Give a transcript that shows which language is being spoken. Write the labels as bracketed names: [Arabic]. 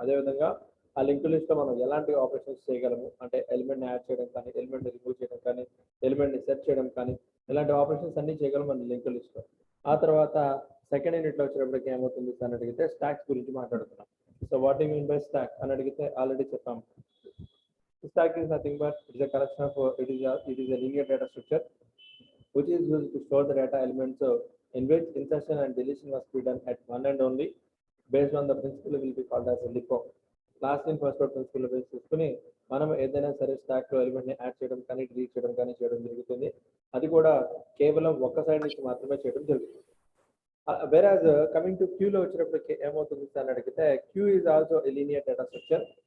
[Telugu] అదేవిధంగా ఆ లింక్ లిస్ట్లో మనం ఎలాంటి ఆపరేషన్స్ చేయగలము అంటే ఎలిమెంట్ని యాడ్ చేయడం కానీ, ఎలిమెంట్ని రిమూవ్ చేయడం కానీ, ఎలిమెంట్ని సెర్చ్ చేయడం కానీ, ఇలాంటి ఆపరేషన్స్ అన్ని చేయగలం మన లింక్ లిస్ట్లో. ఆ తర్వాత సెకండ్ యూనిట్లో వచ్చేటప్పటికి ఏమవుతుంది అని అడిగితే స్టాక్స్ గురించి మాట్లాడుతున్నాం. [English] so what you mean by stack [Telugu] అని అడిగితే ఆల్రెడీ చెప్పాము. [English] Stack is nothing but it is a collection of it is a linear data structure which is used to store the data elements in which insertion and deletion must be done at one and only based on the principle will be called as a LIFO. Last in first out principle [Telugu] base చేసుకుని మనం ఏదైనా సరే స్టాక్లో ఎలిమెంట్ని add చేయడం కానీ, delete చేయడం కానీ చేయడం జరుగుతుంది. అది కూడా కేవలం ఒక్క సైడ్ నుంచి మాత్రమే చేయడం జరుగుతుంది. వెరాజ్ కమింగ్ టు క్యూలో వచ్చినప్పటికి ఏమవుతుంది అని అడిగితే [English] Queue is also a linear data structure.